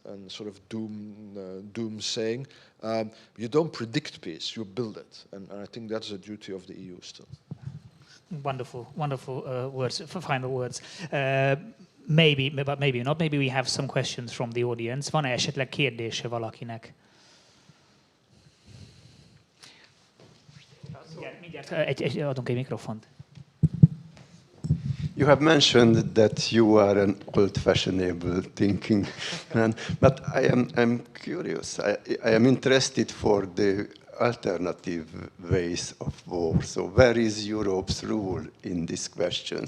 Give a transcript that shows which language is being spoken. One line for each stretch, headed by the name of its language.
English: And sort of doom saying. You don't predict peace, you build it. And I think that's the duty of the EU still. Wonderful, wonderful words, for final words. Maybe, but maybe not. Maybe we have some questions from the audience.
Hungarian: Van-e esetleg kérdése valakinek? Mindjárt adunk egy mikrofont.
English: You have mentioned that you are an old-fashionable thinking man, but I'm curious. I am interested for the alternative ways of war. So where is Europe's role in this question?